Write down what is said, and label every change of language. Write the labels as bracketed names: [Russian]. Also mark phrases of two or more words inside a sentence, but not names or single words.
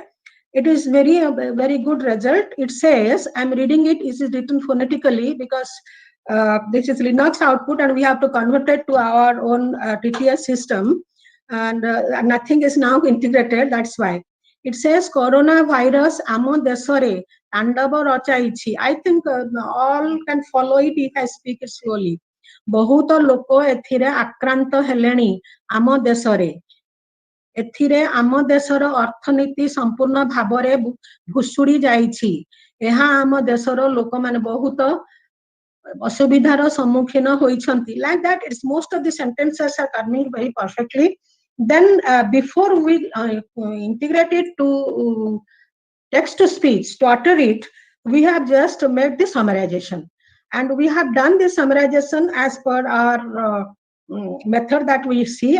[English] It is very good result. It says, I'm reading it. It is written phonetically because this is Linux output and we have to convert it to our own TTS system, and nothing is now integrated. That's why it says coronavirus [Odia] ଆମ ଦେଶରେ ତାଣ୍ଡବ ରଚାଇଛି. [English] I think all can follow it if I speak it slowly. [Odia] ବହୁତ ଲୋକ ଏଥିରେ ଆକ୍ରାନ୍ତ ହେଲେଣି ଆମ ଦେଶରେ, ଏଥିରେ ଆମ ଦେଶର ଅର୍ଥନୀତି ସମ୍ପୂର୍ଣ୍ଣ ଭାବରେ ଭୁଷୁଡ଼ି ଯାଇଛି, ଏହା ଆମ ଦେଶର ଲୋକମାନେ ବହୁତ ଅସୁବିଧାର ସମ୍ମୁଖୀନ ହୋଇଛନ୍ତି. [English] Like that, it's most of the sentences are coming very perfectly. Then before we integrate it to text to speech, to utter it, we have just made the summarization. And we have done this summarization as per our method that we see.